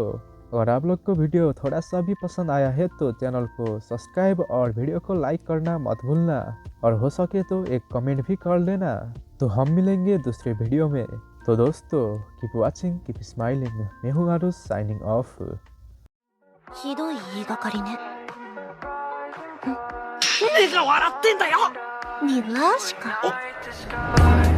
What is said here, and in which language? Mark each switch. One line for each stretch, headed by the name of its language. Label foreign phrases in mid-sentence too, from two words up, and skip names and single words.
Hindi: और आप लोग को वीडियो थोड़ा सा भी पसंद आया है तो चैनल को सब्सक्राइब और वीडियो को लाइक करना मत भूलना। और हो सके तो एक कमेंट भी कर लेना। तो हम मिलेंगे दूसरे वीडियो में। तो दोस्तों,
English: keep watching, keep smiling.
Hindi: मैं हूँ आरुष,
English: signing off.
Japanese: ひどい言いがかりね。 目が笑ってんだよ。目はしか。